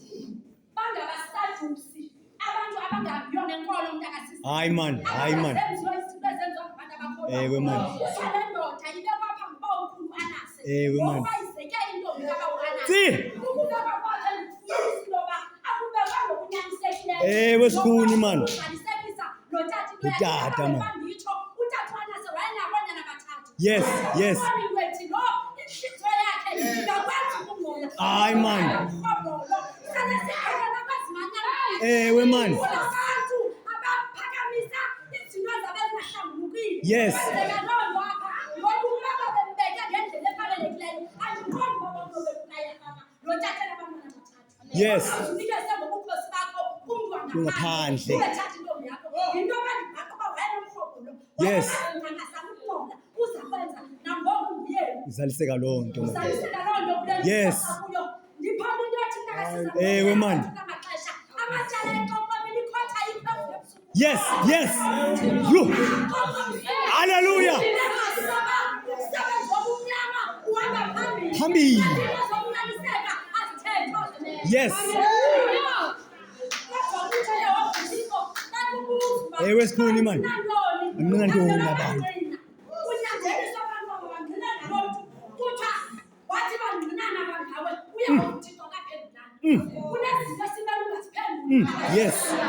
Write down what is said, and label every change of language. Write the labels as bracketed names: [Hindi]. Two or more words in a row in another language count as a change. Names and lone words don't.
[Xhosa] Hayi man. Man. Man. Wesikhuni man. Utata man. [English] Yes. [Xhosa] Hayi man. Man. [English] Yes. Yes. [Xhosa] Kungaphandle. [English] Yes. [Xhosa] Izaliseka loo nto. [English] Yes. Man. Yes. You. Hallelujah. [Xhosa] Hambi. [English] Yes. [Xhosa] Wesikhuni man. Mnantoni abantu. [English] Yes.